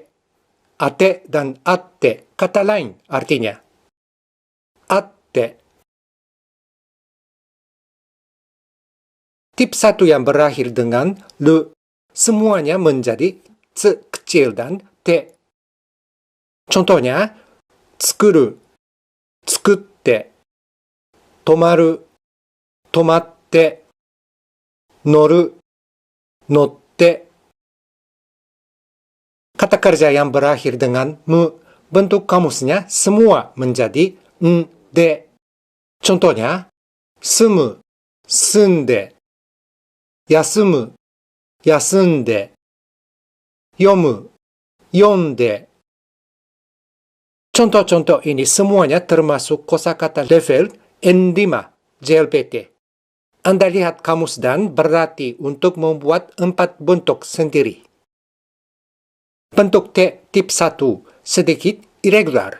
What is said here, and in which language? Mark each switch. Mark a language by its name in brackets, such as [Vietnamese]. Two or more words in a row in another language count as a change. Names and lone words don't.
[Indonesian] Ate dan atte kata lain artinya. Atte. Tip 1 yang berakhir dengan lu, semuanya menjadi tsu kecil dan te. Contohnya, [Japanese] つくる、つくって, とまる、とまって、のる、のって. [Indonesian] Kata kerja yang berakhir dengan mu, bentuk kamusnya semua menjadi n, de. Contohnya, sumu, [Japanese] すんで、やすむ、やすんで、よむ、よんで. [Indonesian] Contoh-contoh ini semuanya termasuk kosakata level N5 JLPT. Anda lihat kamus dan berlatih untuk membuat 4 bentuk sendiri. Bentuk T tip 1 sedikit irregular.